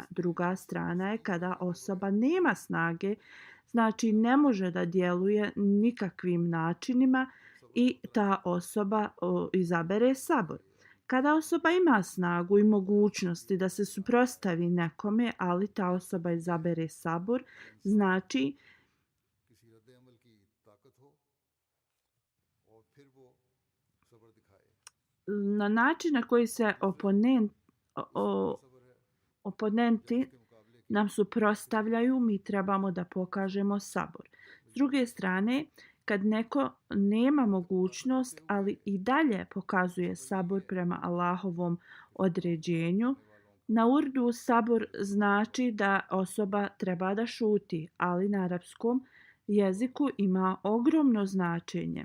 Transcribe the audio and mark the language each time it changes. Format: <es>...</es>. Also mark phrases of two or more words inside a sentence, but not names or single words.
<bs>Druga strana je kada osoba nema snage, znači ne može da djeluje nikakvim načinima i ta osoba izabere sabor. Kada osoba ima snagu i mogućnosti da se suprotstavi nekome, ali ta osoba izabere sabor, znači</bs> <ur>کسی ردِ عمل کی طاقت ہو اور پھر وہ صبر دکھائے.</ur> <bs>na način na koji se</bs> <ur>صبر ہے</ur> <bs>oponenti</bs> <ur>کے مقابلے کی</ur> <bs>nam suprotstavljaju, mi trebamo da pokažemo sabor. S druge strane, kad neko nema mogućnost, ali i dalje pokazuje sabur prema Allahovom određenju, na urdu sabur znači da osoba treba da šuti, ali na arapskom jeziku ima ogromno značenje.</bs>